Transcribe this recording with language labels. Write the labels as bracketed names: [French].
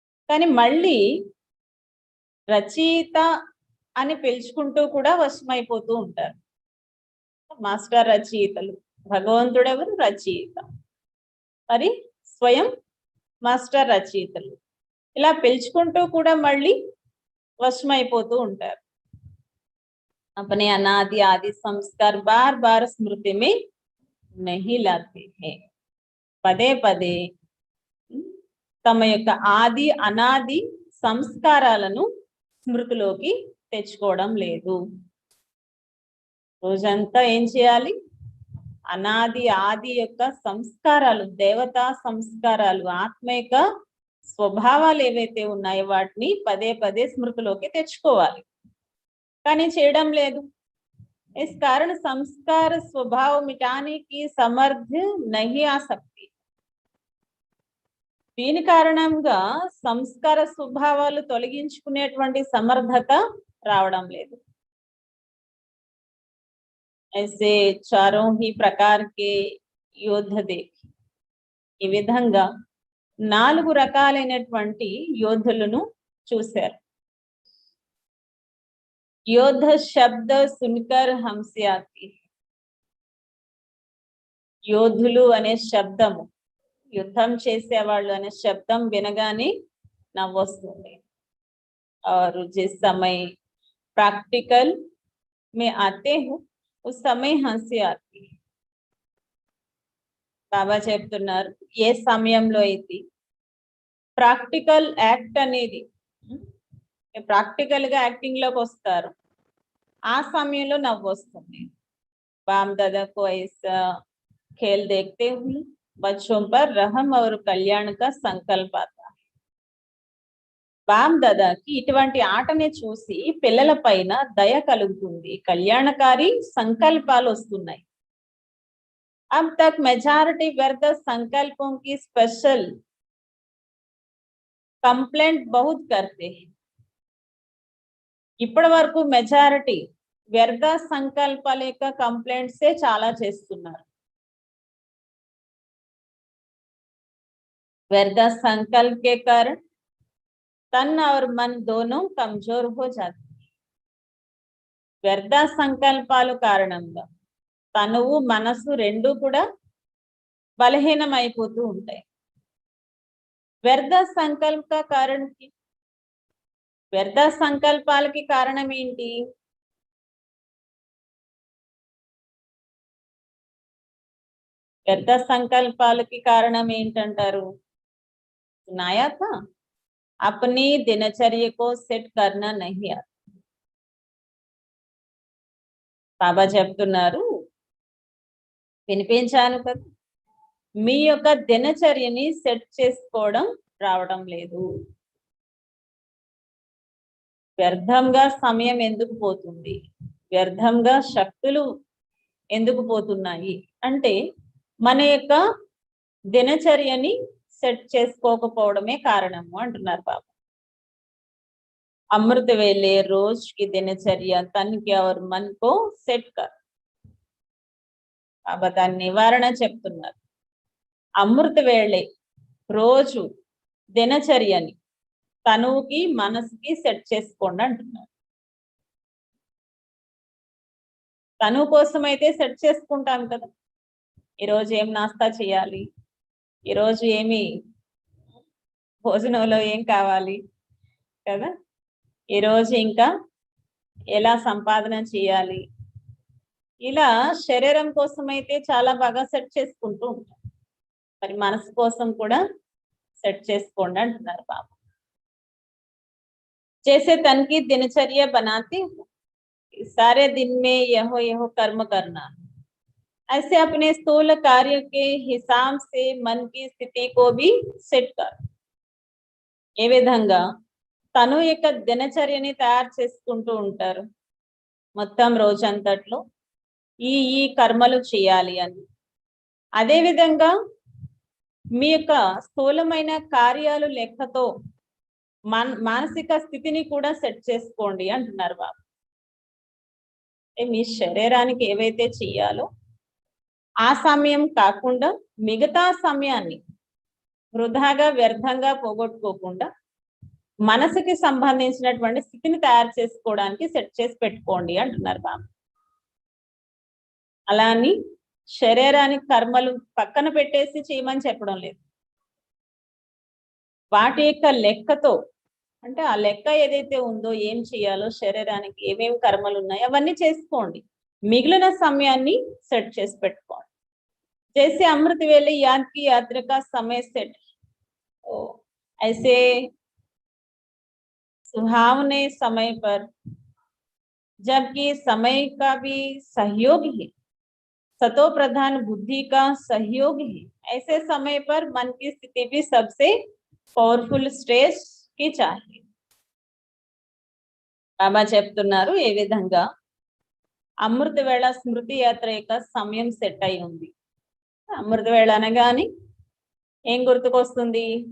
[Telugu] కానీ మళ్ళీ రచయిత అని పిలుచుకుంటూ కూడా వశమైపోతూ ఉంటారు. మాస్టర్ రచయితలు, భగవంతుడు ఎవరు? రచయిత. మరి స్వయం మాస్టర్ రచయితలు ఇలా పిలుచుకుంటూ కూడా మళ్ళీ వశమైపోతూ ఉంటారు. [Hindi] अपने अनादि आदि संस्कार बार बार स्मृति में नहीं लाते हैं. [Telugu] పదే పదే తమ యొక్క ఆది అనాది సంస్కారాలను స్మృతిలోకి తెచ్చుకోవడం లేదు. రోజంతా ఏం చేయాలి? అనాది ఆది యొక్క సంస్కారాలు, దేవతా సంస్కారాలు, ఆత్మ యొక్క స్వభావాలు ఏవైతే ఉన్నాయో వాటిని పదే పదే స్మృతిలోకి తెచ్చుకోవాలి, కానీ చేయడం లేదు. [Hindi] इस कारण संस्कार स्वभाव मिटाने की समर्थ नहीं आ सकती. [Telugu] దీని కారణంగా సంస్కార స్వభావాలు తొలగించుకునేటువంటి సమర్థత రావడం లేదు. [Hindi] ऐसे चारों ही प्रकार के యోధ దేఖి, [Telugu] ఈ విధంగా 4 రకాలైనటువంటి యోధులను చూశారు. [Hindi] యోధ శబ్ద సున్కర్ హంసే ఆతి, [Telugu] యోధులు అనే శబ్దము, యుద్ధం చేసేవాళ్ళు అనే శబ్దం వినగానే నవ్వొస్తుంది. [Hindi] और जिस समय प्रैक्टिकल में आते हो उस समय हंसी आती है. [Telugu] బాబా చెప్తున్నారు, ఏ సమయంలో అయితే ప్రాక్టికల్ యాక్ట్ అనేది, ప్రాక్టికల్ గా యాక్టింగ్ లోకి వస్తారు, ఆ సమయంలో నవ్వు వస్తుంది. [Hindi] बाम दादा को ऐसा खेल देखते हुए बच्चों पर रहम और कल्याण का संकल्प आता है. [Telugu] బామ్ దాదాకి ఇటువంటి ఆటని చూసి పిల్లల పైన దయ కలుగుతుంది, కళ్యాణకారి సంకల్పాలు వస్తున్నాయి. [Hindi] अब तक मेजॉरिटी व्यर्थ संकल्पों की स्पेशल कंप्लेंट बहुत करते हैं. [Telugu] ఇప్పటి వరకు మెజారిటీ వ్యర్థ సంకల్పాల యొక్క కంప్లైంట్సే చాలా చేస్తున్నారు. [Hindi] व्यर्थ संकल्प के कारण तन और मन दोनों कमजोर हो जाते हैं. [Telugu] వ్యర్థ సంకల్పాల కారణంగా తనువు మనసు రెండు కూడా బలహీనమైపోతూ ఉంటాయి. వ్యర్థ సంకల్ప కారణకి, వ్యర్థ సంకల్పాలకి కారణం ఏంటి? వ్యర్థ సంకల్పాలకి కారణం ఏంటంటారు? [Hindi] सुनाया था, अपनी दिनचर्या को सेट करना नहीं आता. [Telugu] బాబా చెప్తున్నారు, వినిపించాను కదా, మీ యొక్క దినచర్యని సెట్ చేసుకోవడం రావడం లేదు. వ్యర్థంగా సమయం ఎందుకు పోతుంది, వ్యర్థంగా శక్తులు ఎందుకు పోతున్నాయి అంటే మన యొక్క దినచర్యని సెట్ చేసుకోకపోవడమే కారణము అంటున్నారు బాబా. [Hindi] अमृत वेले रोज की दिनचर्या तन के और मन को सेट कर. [Telugu] బాబా దాని నివారణ చెప్తున్నారు. అమృత వేళే రోజు దినచర్యని తనువుకి మనసుకి సెట్ చేసుకోండి అంటున్నారు. తనువు కోసం అయితే సెట్ చేసుకుంటాం కదా, ఈరోజు ఏం నాస్తా చేయాలి, ఈరోజు ఏమి భోజనంలో ఏం కావాలి కదా, ఈరోజు ఇంకా ఎలా సంపాదన చేయాలి, ఇలా శరీరం కోసం అయితే చాలా బాగా సెట్ చేసుకుంటూ ఉంటాం. మరి మనసు కోసం కూడా సెట్ చేసుకోండి అంటున్నారు బాబా. जैसे तन की दिनचर्या बनाते हो, सारे दिन में यहो यहो कर्म करना, ऐसे अपने स्थूल कार्य के हिसाब से मन की स्थिति को भी सेट कर. ఏ విధంగా తను యొక్క దినచర్యని తయారు చేసుకుంటూ ఉంటారు, మొత్తం రోజంతట్లో ఈ కర్మలు చేయాలి అని. అదే విధంగా మీ యొక్క స్థూలమైన కార్యాలు లెక్కతో మానసిక స్థితిని కూడా సెట్ చేసుకోండి అంటున్నారు బాబు. మీ శరీరానికి ఏవైతే చెయ్యాలో ఆ సమయం కాకుండా మిగతా సమయాన్ని వృధాగా వ్యర్థంగా పోగొట్టుకోకుండా మనసుకి సంబంధించినటువంటి స్థితిని తయారు చేసుకోవడానికి సెట్ చేసి పెట్టుకోండి అంటున్నారు బాబు. అలా అని శరీరానికి కర్మలు పక్కన పెట్టేసి చేయమని చెప్పడం లేదు. వాటి యొక్క లెక్కతో, అంటే ఆ లెక్క ఏదైతే ఉందో ఏం చేయాలో, శరీరానికి ఏమేమి కర్మలు ఉన్నాయో అవన్నీ చేసుకోండి, మిగిలిన సమయాన్ని సెట్ చేసి పెట్టుకోండి. [Hindi] जैसे अमृत वेले याद की यात्रा का समय सेट, ऐसे सुहावने समय पर, जबकि समय का भी सहयोग है, सतो प्रधान बुद्धि का सहयोग है, ऐसे समय पर मन की स्थिति भी सबसे పవర్ఫుల్ స్టేజ్ కి చాహి. [Telugu] బాబా చెప్తున్నారు ఏ విధంగా అమృత వేళ స్మృతి యాత్ర యొక్క సమయం సెట్ అయి ఉంది. అమృత వేళ అనగానే ఏం గుర్తుకొస్తుంది?